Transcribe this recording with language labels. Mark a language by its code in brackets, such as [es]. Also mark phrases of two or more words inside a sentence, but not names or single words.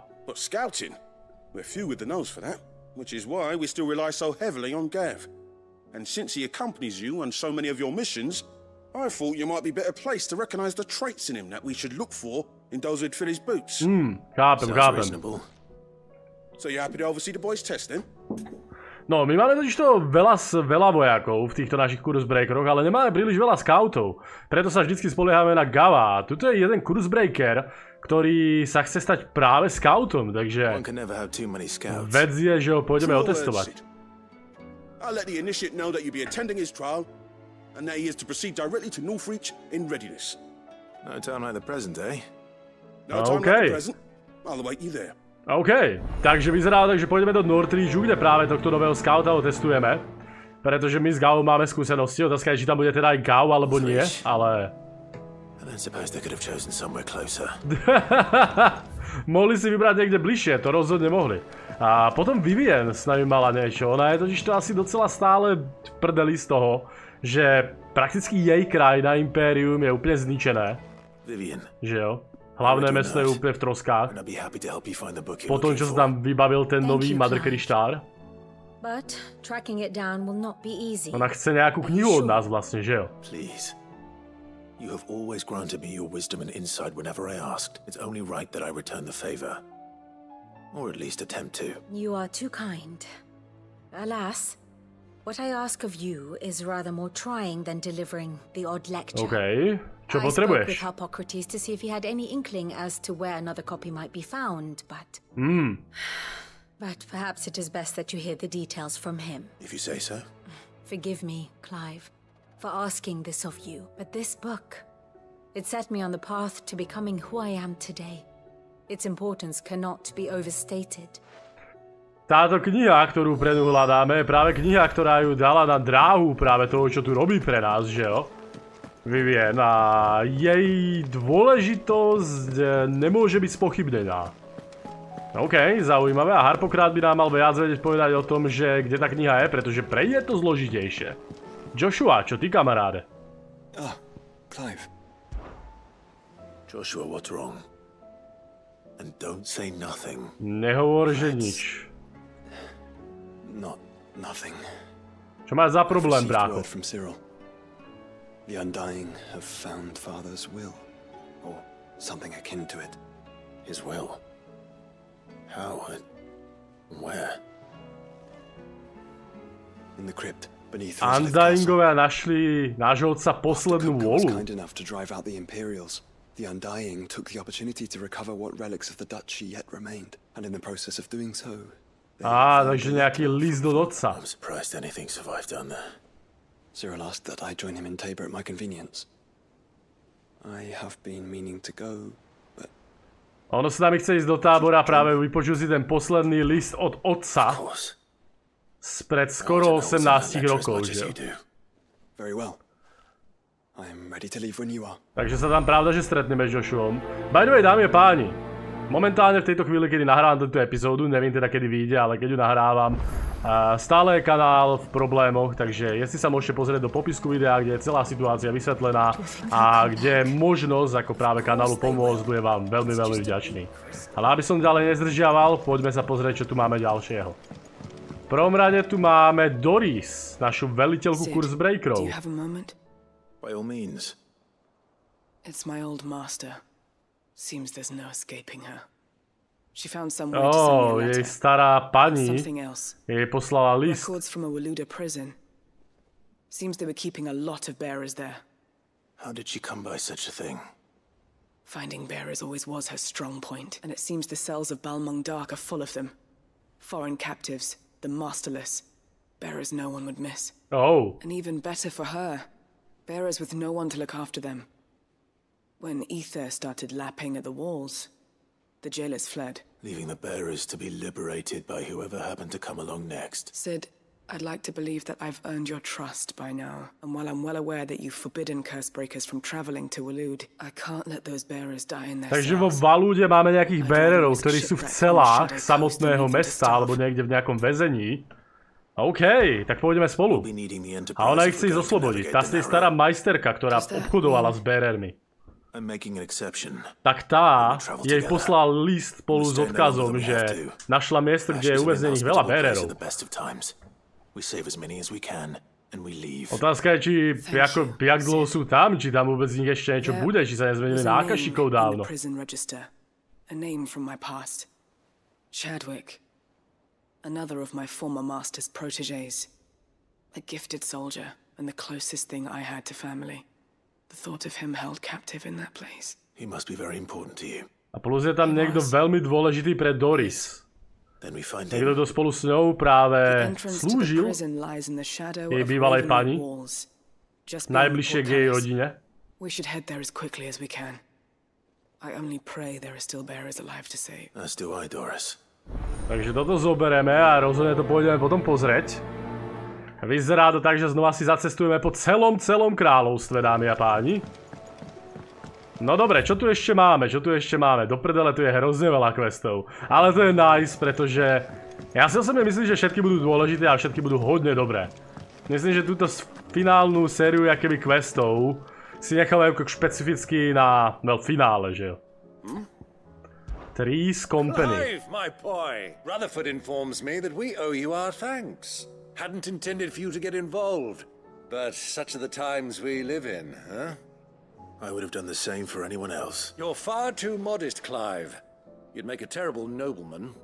[en] But scouting, we're few with the nose for that, which is why we still rely so heavily on Gav. And since he accompanies you on so many of your missions, I thought you might be better placed to recognize the traits in him that we should look for in those who'd fill his boots. [sk] Chápem. [en] So you happy to oversee the boys' test then? [sk] No, my máme totižto veľa vojakov v týchto našich kurzbreakeroch, ale nemáme príliš veľa scoutov. Preto sa vždycky spoliehame na Gava. Tuto je jeden kurzbreaker, ktorý sa chce stať práve scoutom, takže vec je, že ho pôjdeme otestovať. [en] I'll let the initiate know that you'll be attending his trial and that he is to proceed directly to Northreach in readiness. No time like the present, eh? No time like the present. I'll await you there. [sk] OK, takže vyzerá tak, že pôjdeme do Northreachu, kde práve tohto nového scouta otestujeme. Pretože my s Gavom máme skúsenosti, otázka je, či tam bude teda aj Gav alebo nie, ale... Mohli si vybrať niekde bližšie, to rozhodne mohli. A potom Vivien s nami mala niečo, ona je totiž to asi docela stále v prdeli z toho, že prakticky jej krajina, impérium je úplne zničené. [cs] Že jo? [sk] Hlavné mesto je úplne v troskách. Potom, čo sa tam vybavil ten nový Mother Kryštár. Ona chce nejakú knihu od nás vlastne, [cs] že jo? [en] You have always granted me your wisdom and insight whenever I asked. It's only right that I return the favor. Or at least attempt to. You are too kind. Alas, what I ask of you is rather more trying than delivering the odd lecture. [sk] Okay. Čo [en] I [sk] potrebuješ? [en] spoke with Hippocrates to see if he had any inkling as to where another copy might be found, but... But perhaps it is best that you hear the details from him. If you say so. Forgive me, Clive, for asking this of you, but this book, it set me on the path to becoming who I am today. Its importance cannot be overstated. [sk] Táto kniha, ktorú predu hľadáme, je práve kniha, ktorá ju dala na dráhu práve toho, čo tu robí pre nás, [cs] že jo? [sk] Vivien, a jej dôležitosť nemôže byť spochybnená. OK, zaujímavé. A Harpokraát by nám mal viac vedieť povedať o tom, že kde tá kniha je, pretože pre je to zložitejšie. Joshua, čo ty, kamaráde? [en] Clive. Joshua, what's wrong? And don't say nothing. [sk] Nehovor, že nič. [en] Nothing. [sk] Čo máš za problém, brácho? [en] The Undying have found Father's will, or something akin to it. His will? How and where? In the crypt beneath [sk] Undyingové našli nášho otca poslednú vôľu. [en] Kind enough to drive out the Imperials. The Undying took the opportunity to recover what relics of the duchy yet remained, and in the process of doing so... [sk] takže nejaký list od otca. [en] I'm surprised anything survived down there. Cyril asked that I join him in Tabor at my convenience. I have been meaning to go, but... [sk] Ono sa nami chce ísť do tábora práve vypočuť si ten posledný list od otca. Spred skoro 18 rokov, že? [en] Very well. I am ready to leave when you are. [sk] Takže sa tam pravda, že stretneme s Joshuom. [en] By the way, [sk] dámy a páni, Momentálne v tejto chvíli, kedy nahrávam túto epizódu, neviem teda kedy vyjde, ale keď ju nahrávam, stále je kanál v problémoch, takže jestli sa môžete pozrieť do popisku videa, kde je celá situácia vysvetlená a kde je možnosť ako práve kanálu pomôcť, budem vám veľmi, veľmi vďačný. Ale aby som ďalej nezdržiaval, poďme sa pozrieť, čo tu máme ďalšieho. V prvom rade tu máme Doris, našu veliteľku kurzbreakerov. [en] By all means. It's my old master. Seems there's no escaping her. She found some way to send me a letter. [sk] Jej stará pani [en] Something else. [sk] jej poslala list. [en] Records from a Waluda prison. Seems they were keeping a lot of bearers there. How did she come by such a thing? Finding bearers always was her strong point, and it seems the cells of Balmung Dark are full of them. Foreign captives, the masterless, bearers no one would miss. Oh. And even better for her, bearers with no one to look after them. When ether started lapping at the walls, the jailers fled. Leaving the bearers to be liberated by whoever happened to come along next. Sid, I'd like to believe that I've earned your trust by now. And while I'm well aware that you've forbidden Cursebreakers from traveling to Walud, I can't let those bearers die in their [sk] Takže vo [en] cells. [sk] Walúde máme nejakých bearerov, ktorí sú v celách samotného mesta alebo niekde v nejakom väzení. OK, tak pôjdeme spolu. A ona ich chce oslobodiť. Tá je stará majsterka, ktorá obchodovala s bearermi. Tak tá jej poslal list spolu s odkazom, že našla miesto, kde je uväznených veľa bearerov. Otázka je, či jak dlho sú tam, či tam vôbec z nich ešte niečo bude, či sa nezmenili nákašikov dávno. [en] Chadwick, another of my former master's protégés, a gifted soldier and the closest thing I had to family. The thought of him held captive in that place. He must be very important to you. [sk] A plus je tam niekto veľmi dôležitý pre Doris. Niekto, kto spolu s ňou práve slúžil jej bývalej pani, najbližšie k jej rodine. We should head there as quickly as we can. I only pray there are still bearers alive to save. As do I, Doris. Takže toto zoberieme a rozhodne to pôjdeme potom pozrieť. Vyzerá to tak, že znova si zacestujeme po celom kráľovstve, dámy a páni. No dobre, čo tu ešte máme? Do prdele tu je hrozne veľa questov. Ale to je nice, pretože ja si osobne myslím, že všetky budú dôležité a všetky budú hodne dobré. Myslím, že túto finálnu sériu jakoby questov si nechávajú špecificky na finále, [cs] že jo? [en] Three's Company. Clive, my boy! Rutherford informs me that we owe you our thanks. Hadn't intended for you to get involved, but such are the times we live in, huh? I would have done the same for anyone else. You're far too modest, Clive. You'd make a terrible nobleman.